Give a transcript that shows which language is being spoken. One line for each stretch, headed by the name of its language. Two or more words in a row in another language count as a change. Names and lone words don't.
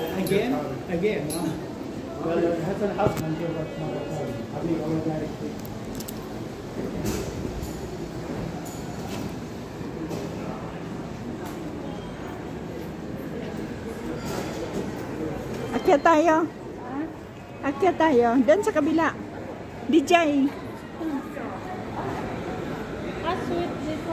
English: again, huh? Well,
Arabic: حسن حظ نشوفك مرة ثانية. حبيبي الله يبارك فيك.
Filipino: Akyat tayo. Akyat tayo. Doon sa kabila. DJ. Sweet dito.